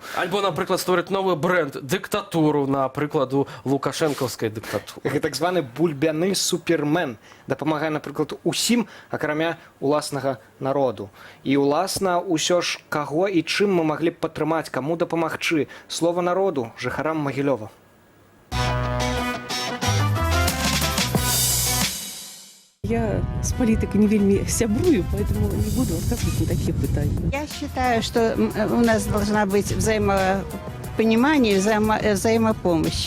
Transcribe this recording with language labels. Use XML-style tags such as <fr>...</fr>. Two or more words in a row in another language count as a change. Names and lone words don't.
<be>Альбо, напрыклад, створыць новы бренд, дыктатуру, напрыкладу, лукашэнкаўскай дыктатуры. Так званы бульбяны супермен дапамагае, напрыклад, усім, акрамя уласнага народу. І уласна ўсё ж каго і чым мы маглі б падтрымаць, каму дапамагчы. Слова народу, жыхарам Магілёва.</be> <ru>Я с политикой не</ru> <be>вельми сябрую,</be> <ru>поэтому не буду отказывать на такие пытания. Я считаю, что у нас должна быть взаимопонимание, взаимопомощь.</ru>